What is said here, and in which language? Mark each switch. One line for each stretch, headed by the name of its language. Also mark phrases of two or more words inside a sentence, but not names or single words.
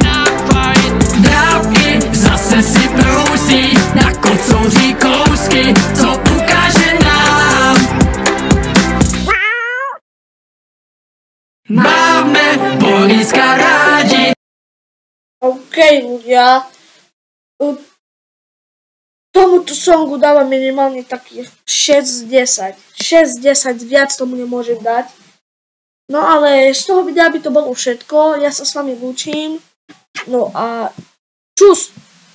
Czech: Dávky zase si brousí na kocouří kousky, co ukáže nám. Máme Boriska rádi.
Slovak: OK, ľudia. Tomuto songu dávam minimálne takých 6 z 10. 6 z 10, viac tomu nemôžem dať. No ale z toho videa by to bolo všetko. Ja sa s vami lúčim. No a čus!